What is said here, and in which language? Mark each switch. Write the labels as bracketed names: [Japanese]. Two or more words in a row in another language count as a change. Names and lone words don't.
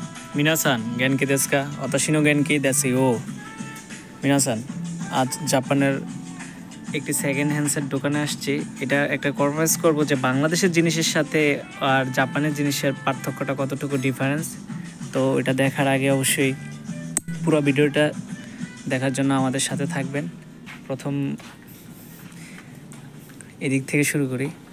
[Japanese] 皆さん元気ですか私の元気ですよ皆さん [Bangla] আজ জাপানের একটি [English] second hand's [Bangla] দোকানে আসছি এটা একটা কনফারেন্স করব যে বাংলাদেশের জিনিসের সাথে আর জাপানের জিনিসের পার্থক্যটা কতটুকু ডিফারেন্স তো এটা দেখার আগে অবশ্যই পুরো ভিডিওটা দেখার জন্য আমাদের সাথে থাকবেন প্রথম এদিক থেকে শুরু করি